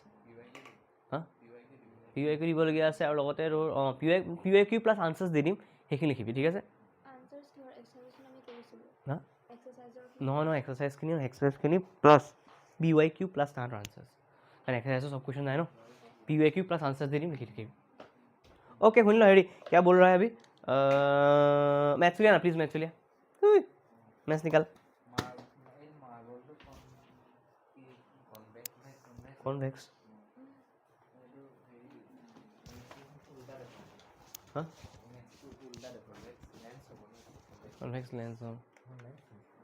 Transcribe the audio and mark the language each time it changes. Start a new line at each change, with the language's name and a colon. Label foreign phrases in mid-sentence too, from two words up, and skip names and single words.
Assamese: হা PYQ দিবলগীয়া আছে, আৰু লগতে তোৰ
English: PYQ plus answers
Assamese: দি দিম, সেইখিনি লিখিবি, ঠিক আছে। হা নহয়
English: exercise plus PYQ plus
Assamese: তাহাঁতৰ আনচাৰ্ছ, কাৰণ এক্সাৰচাইজৰ চব কুৱেশ্যন নাই ন,
English: PYQ plus answers
Assamese: দি দিম, লিখি থাকিবি।
Hindi: ओके सुन लो हेरी क्या बोल रहा है अभी मैथ्स लिया ना प्लीज़ मैथ्स लिया मैथ्स निकाल কনভেক্স হা
English: convex lens